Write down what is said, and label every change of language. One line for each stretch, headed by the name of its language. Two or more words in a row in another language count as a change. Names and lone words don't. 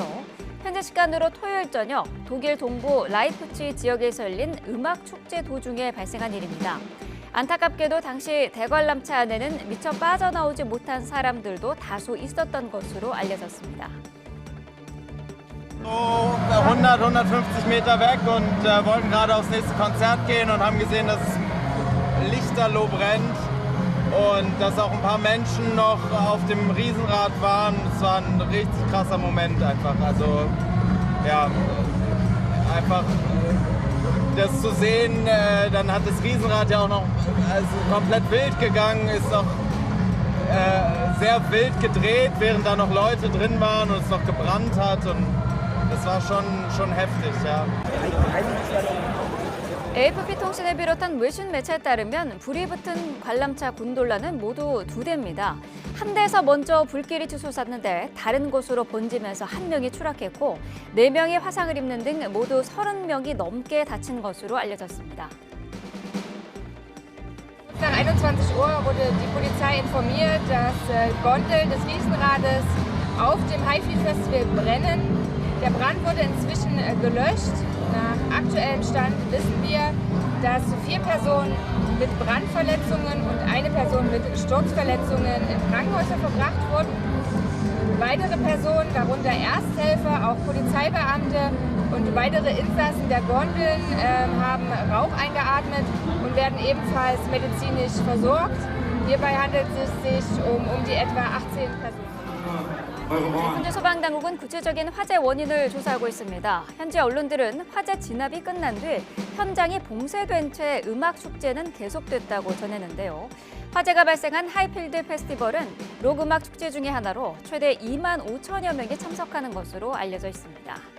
Korean: 현재 시간으로 토요일 저녁 독일 동부 라이프치 지역에서 열린 음악 축제 도중에 발생한 일입니다. 안타깝게도 당시 대관람차 안에는 미처 빠져나오지 못한 사람들도 다수 있었던 것으로 알려졌습니다.
German: 100, 150 Meter weg und wollten gerade aufs nächste Konzert gehen und haben gesehen, dass es lichterloh brennt und dass auch ein paar Menschen noch auf dem Riesenrad waren. Es war ein richtig krasser Moment einfach. Also ja, einfach das zu sehen, dann hat das Riesenrad ja auch noch komplett wild gegangen, ist auch sehr wild gedreht, während da noch Leute drin waren und es noch gebrannt hat. Und das war schon heftig, ja.
Korean: AFP 통신을 비롯한 외신 매체에 따르면 불이 붙은 관람차 곤돌라는 모두 2대입니다. 한 대에서 먼저 불길이 치솟았는데 다른 곳으로 번지면서 1명이 추락했고 4명이 화상을 입는 등 모두 30명이 넘게 다친 것으로 알려졌습니다.
German: Nach 21 Uhr wurde die Polizei informiert, dass Gondeln des Riesenrades auf dem Highfield-Festival brennen. Der Brand wurde inzwischen gelöscht. Nach aktuellem Stand wissen wir, dass 4 Personen mit Brandverletzungen und eine Person mit Sturzverletzungen in Krankenhäuser verbracht wurden. Weitere Personen, darunter Ersthelfer, auch Polizeibeamte und weitere Insassen der Gondeln haben Rauch eingeatmet und werden ebenfalls medizinisch versorgt. Hierbei handelt es sich um die etwa 18 Personen.
Korean: 현재 소방당국은 구체적인 화재 원인을 조사하고 있습니다. 현재 언론들은 화재 진압이 끝난 뒤 현장이 봉쇄된 채 음악 축제는 계속됐다고 전했는데요. 화재가 발생한 하이필드 페스티벌은 록 음악 축제 중의 하나로 최대 2만 5천여 명이 참석하는 것으로 알려져 있습니다.